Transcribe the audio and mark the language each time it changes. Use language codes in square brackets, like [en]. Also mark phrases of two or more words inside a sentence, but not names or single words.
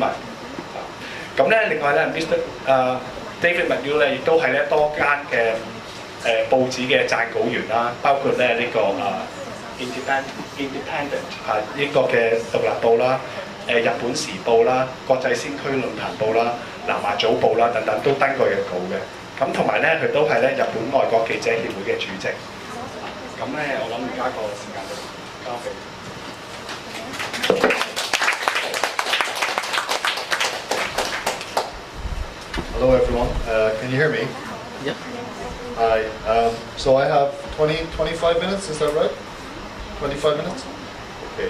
[yue] 咁咧另外咧David McNeil咧亦都係咧多間嘅報紙嘅撰稿員啦，包括咧呢個Independent 呢個嘅獨立報啦。日本時報啦、國際先驅論壇報啦、南華早報啦等等都登過嘅稿嘅。咁同埋咧，佢都係咧日本外國記者協會嘅主席。咁咧，我諗而家個時間就交俾。 [en] Hello everyone, can you hear me? Yeah. Hi, so I have 25 minutes, is that right? 25 minutes? Okay.